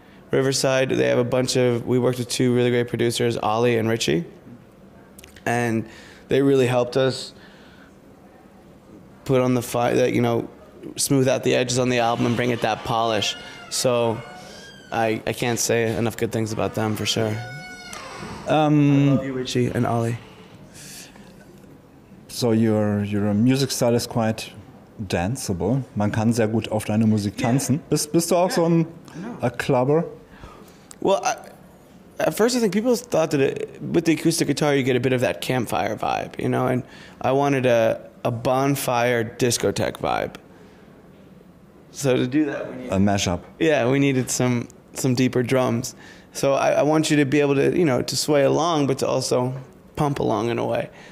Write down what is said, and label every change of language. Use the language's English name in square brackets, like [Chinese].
[English] They have a bunch of. We worked with two really great producers, Ollie and Richie, and they really helped us put on the smooth out the edges on the album and bring it that polish. So I can't say enough good things about them for sure. I love you, Richie and Ollie. So your music style is quite danceable. [German] Man kann sehr gut auf deine Musik tanzen. Bist du auch so a clubber? [English] Well, at first I think people thought that with the acoustic guitar you get a bit of that campfire vibe, and I wanted a bonfire discotheque vibe. So to do that, a mashup. Yeah, we needed some deeper drums. So I want you to be able to, to sway along, but to also pump along in a way.